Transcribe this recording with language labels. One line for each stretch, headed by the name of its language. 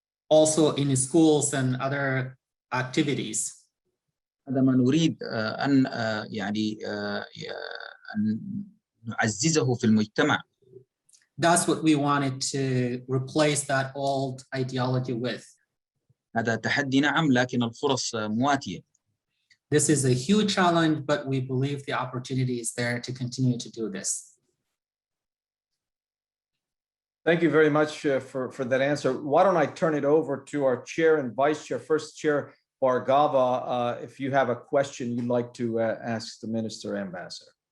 English: Also in schools and other activities.
Arabic: هذا ما نريد أن يعني أن نعززه في المجتمع.
English: That's what we wanted to replace that old ideology with.
Arabic: هذا تحدي نعم لكن الفرص مواتية.
English: This is a huge challenge, but we believe the opportunity is there to continue to do this. Thank you very much for that answer. Why don't I turn it over to our chair and vice chair, first chair Bargava, if you have a question you'd like to ask the minister ambassador.